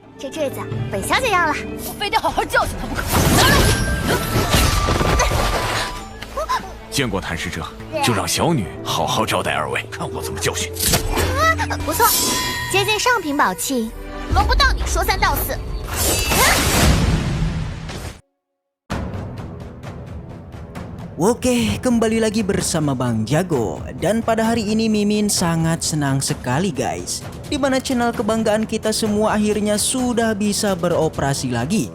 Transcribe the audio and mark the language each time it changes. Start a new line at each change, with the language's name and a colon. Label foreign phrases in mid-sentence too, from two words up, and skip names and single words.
Chinese: 这阵子本小姐要了，我非得好好教训他不可。见过谭使者，就让小女好好招待二位，看我怎么教训。不错，接近上品宝器，轮不到你说三道四。
Indonesian: Oke, kembali lagi bersama Bang Jago. Dan pada hari ini Mimin sangat senang sekali guys, dimana channel kebanggaan kita semua akhirnya sudah bisa beroperasi lagi.